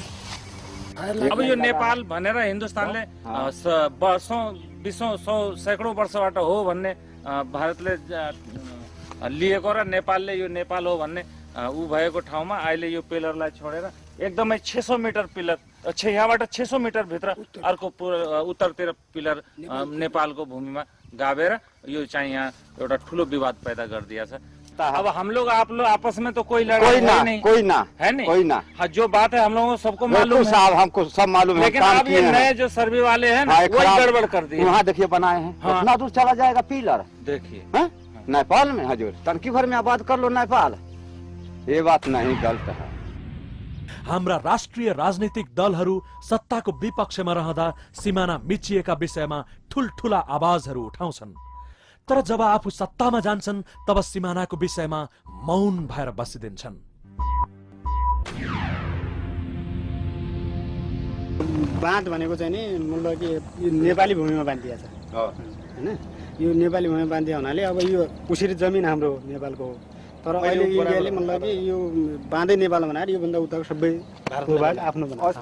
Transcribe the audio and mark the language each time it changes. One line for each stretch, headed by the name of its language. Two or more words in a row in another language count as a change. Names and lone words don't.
Nepali: अब यो नेपाल भनेर हिन्दुस्तानले वर्षौं 20 सैकडौँ वर्षबाट हो भन्ने भारतले लिएको र नेपालले यो नेपाल हो भन्ने ऊ भएको ठाउँमा अहिले यो पिलरलाई छोडेर एकदमै 600 मिटर पिलर, यहाँबाट 600 मिटर भित्र अर्को उत्तरतिर पिलर नेपालको भूमिमा गाभेर यो चाहिँ यहाँ एउटा ठुलो विवाद पैदा गरिदिएछ।
Hindi: अब हम लोग आप लोग आपस में तो कोई लड़ाई नहीं, कोई ना है नहीं, कोई ना। हाँ, जो बात है हम लोगों को सबको मालूम है साहब, हमको सब मालूम है। लेकिन अब ये नए जो सर्वे वाले हैं ना, वही गड़बड़ कर दिए। वहाँ देखिए बनाए हैं, कितना दूर चला जाएगा पिलर, देखिए नेपाल में हजूर टंकी भर में आबाद कर लो नेपाल। ये बात नहीं, गलत है।
Nepali: हाम्रा राष्ट्रिय राजनीतिक दलहरू सत्ताको विपक्षमा रहँदा सीमाना मिचिएका विषयमा ठुलठुला आवाजहरू उठाउँछन्, तर जब आफू सत्तामा जान्छन् तब सीमानाको विषयमा मौन भएर बसिदिन्छन्। बाँध भनेको चाहिँ नि मतलब कि यो नेपाली भूमिमा बाँधिया छ हैन, यो नेपाली भूमिमा बाँधिया हुनाले अब यो उसरी जमिन हाम्रो नेपालको हो, तर अहिले इन्डियाले मतलब कि यो बाँधै नेपाल बनाएर योभन्दा उताको सबै भारतको भाग आफ्नो बनाएको छ।